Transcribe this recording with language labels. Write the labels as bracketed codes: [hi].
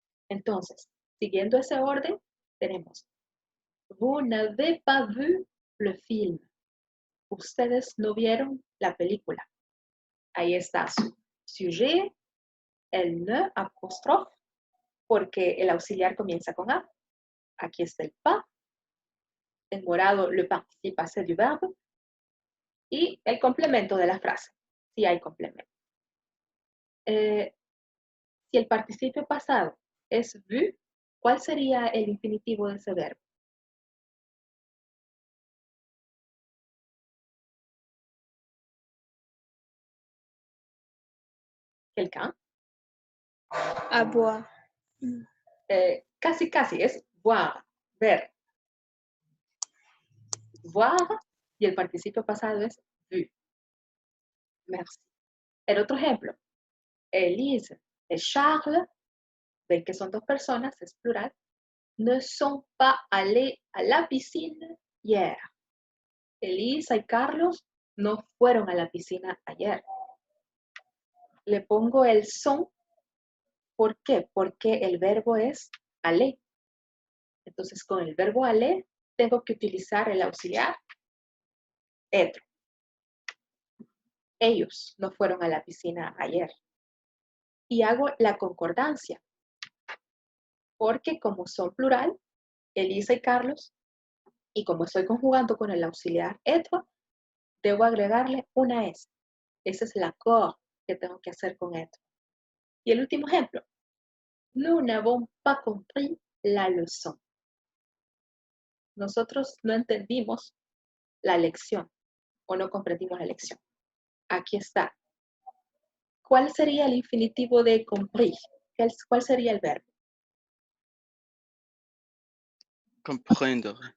[es] Entonces, siguiendo ese orden, tenemos [fr] vous n'avez pas vu le film. [es] Ustedes no vieron la película. Ahí está su sujet, el ne apóstrofe, porque el auxiliar comienza con A. Aquí está el pas, en morado [fr] le participe passé du verbe, [es] y el complemento de la frase, si hay complemento. Si el participio pasado es vu, ¿cuál sería el infinitivo de ese verbo? [fr] ¿Quelqu'un? Avoir. [es] Casi, es voir, ver. Voir, y el participio pasado es vu. [fr] Merci. [es] El otro ejemplo, Elise et Charles, ven que son 2 personas, es plural, [fr] ne sont pas allés à la piscine hier. [es] Elisa y Carlos no fueron a la piscina ayer. Le pongo el son. ¿Por qué? Porque el verbo es aller. Entonces, con el verbo aller, tengo que utilizar el auxiliar être. Ellos no fueron a la piscina ayer. Y hago la concordancia. Porque como son plural, Elisa y Carlos, y como estoy conjugando con el auxiliar être, debo agregarle una S. Ese es l'accord que tengo que hacer con esto. Y el último ejemplo. [fr] Nous n'avons pas compris la leçon. [es] Nosotros no entendimos la lección o no comprendimos la lección. Aquí está. ¿Cuál sería el infinitivo de compris? ¿Cuál sería el verbo? [fr] Comprendre.